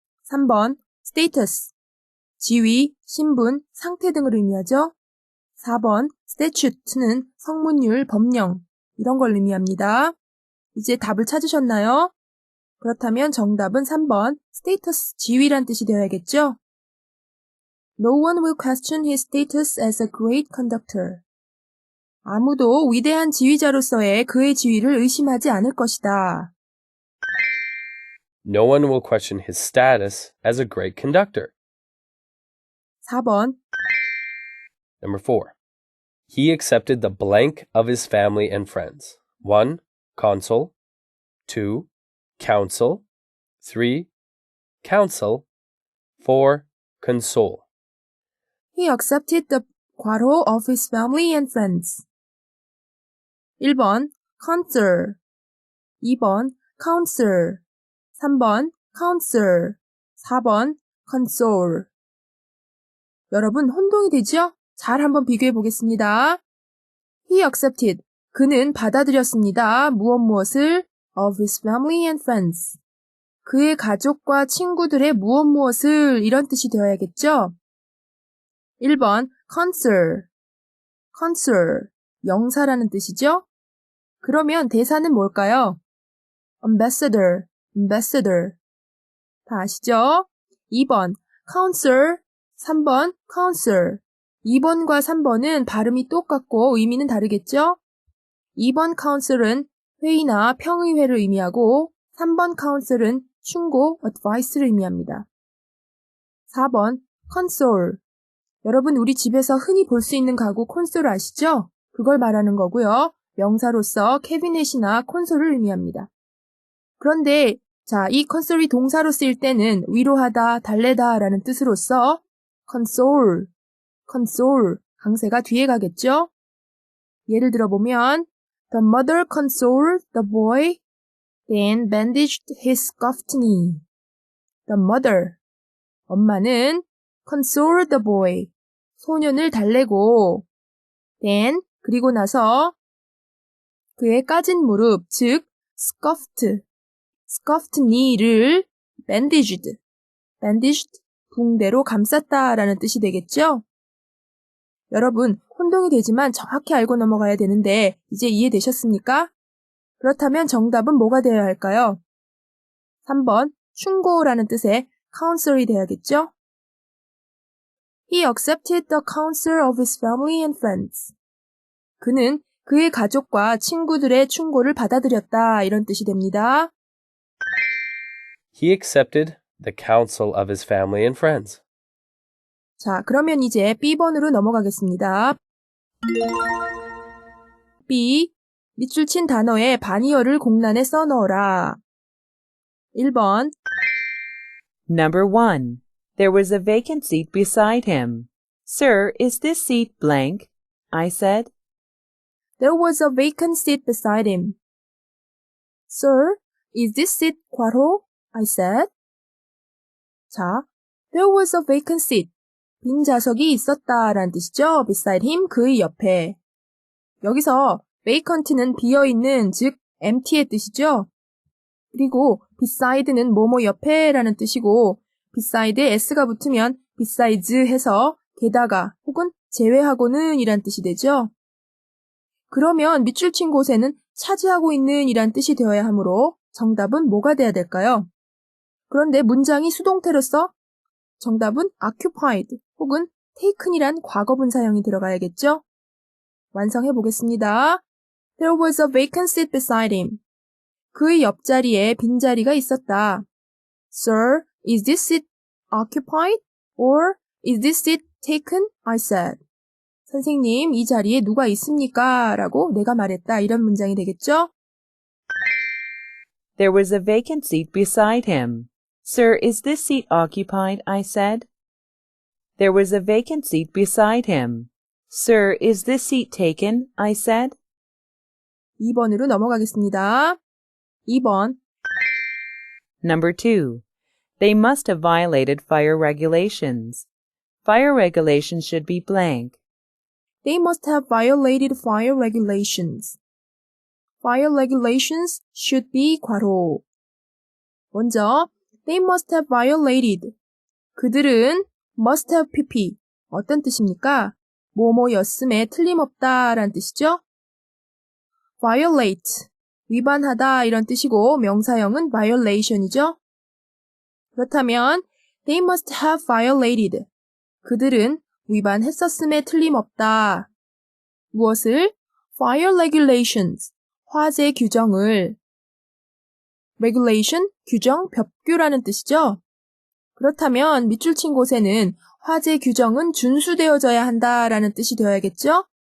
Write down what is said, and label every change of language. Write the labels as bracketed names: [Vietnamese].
[Korean] 3번 status, 지위, 신분, 상태 등을 의미하죠. 4번 statute는 성문율, 법령 이런 걸 의미합니다. 이제 답을 찾으셨나요? 그렇다면 정답은 3번 status, 지위란 뜻이 되어야겠죠. [English] No one will question his status as a great conductor. [Korean] 아무도 위대한 지휘자로서의 그의 지위를 의심하지 않을 것이다. [English] No one will question his status as a great conductor. [Korean] 4번 [English] Number 4. He accepted the blank of his family and friends. 1. Consul. 2. Council. 3. Council. 4. Console. He accepted the 괄호 of his family and friends. [Korean] 1번 consul, 2번 council, 3번 council, 4번 console. 여러분 혼동이 되죠? 잘 한번 비교해 보겠습니다. [English] He accepted, [Korean] 그는 받아들였습니다. 무엇을? [English] Of his family and friends. [Korean] 그의 가족과 친구들의 무엇을 이런 뜻이 되어야겠죠? 1번 consul, consul, 영사라는 뜻이죠? 그러면 대사는 뭘까요? ambassador, ambassador. 다 아시죠? 2번 council, 3번 council. 2번과 3번은 발음이 똑같고 의미는 다르겠죠? 2번 council은 회의나 평의회를 의미하고 3번 council은 충고, advice를 의미합니다. 4번 console. 여러분 우리 집에서 흔히 볼 수 있는 가구 콘솔 아시죠? 그걸 말하는 거고요. 명사로서 캐비넷이나 콘솔을 의미합니다. 그런데 이 콘솔이 동사로 쓰일 때는 위로하다, 달래다 라는 뜻으로서 console, console, 강세가 뒤에 가겠죠? 예를 들어보면 [English] The mother consoled the boy, then bandaged his scuffed knee. The mother, [Korean] 엄마는 [English] console the boy, [Korean] 소년을 달래고 then, 그리고 나서 그의 까진 무릎, 즉 [English] scuffed knee [Korean] 를 bandaged, 붕대로 감쌌다라는 뜻이 되겠죠? 여러분, 혼동이 되지만 정확히 알고 넘어가야 되는데 이제 이해되셨습니까? 그렇다면 정답은 뭐가 되어야 할까요? 3번, 충고라는 뜻의 counsel이 되어야겠죠? [English] He accepted the counsel of his family and friends. [Korean] 그는 그의 가족과 친구들의 충고를 받아들였다 이런 뜻이 됩니다. [English] He accepted the counsel of his family and friends. [Korean] 자, 그러면 이제 B번으로 넘어가겠습니다. B. 밑줄 친 단어에 반의어를 공란에 써넣어라. 1번 [English] Number 1. There was a vacant seat beside him. Sir, is this seat blank? I said. There was a vacant seat beside him. Sir, is this seat 괄호? I said. 자, there was a vacant seat. [Korean] 빈 좌석이 있었다라는 뜻이죠. [English] beside him, [Korean] 그의 옆에. 여기서 vacant는 비어있는, 즉 empty의 뜻이죠. 그리고 beside는 뭐뭐 옆에라는 뜻이고 beside에 s가 붙으면 besides 해서 게다가 혹은 제외하고는 이란 뜻이 되죠. 그러면 밑줄 친 곳에는 차지하고 있는 이란 뜻이 되어야 하므로 정답은 뭐가 돼야 될까요? 그런데 문장이 수동태로서 정답은 occupied 혹은 taken이란 과거분사형이 들어가야겠죠? 완성해 보겠습니다. [English] There was a vacant seat beside him. [Korean] 그의 옆자리에 빈자리가 있었다. [English] Sir, is this seat occupied? Or is this seat taken? I said. [Korean] 선생님, 이 자리에 누가 있습니까? 라고 내가 말했다. 이런 문장이 되겠죠? [English] There was a vacant seat beside him. Sir, is this seat occupied? I said. There was a vacant seat beside him. Sir, is this seat taken? I said. [Korean] 2번으로 넘어가겠습니다. 2번. [English] Number 2. They must have violated fire regulations. Fire regulations should be blank. They must have violated fire regulations. Fire regulations should be 괄호. 먼저 they must have violated. [Korean] 그들은 [English] must have pp. [Korean] 어떤 뜻입니까? 뭐뭐였음에 틀림없다 라는 뜻이죠. [English] violate. [Korean] 위반하다 이런 뜻이고 명사형은 violation이죠. [English] 그렇다면 they must have violated. [Korean] 그들은 위반했었음에 틀림없다. 무엇을? [English] fire regulations. [Korean] 화재 규정을. regulation, 규정, 법규라는 뜻이죠. 그렇다면 밑줄 친 곳에는 화재 규정은 준수되어져야 한다라는 뜻이 되어야겠죠?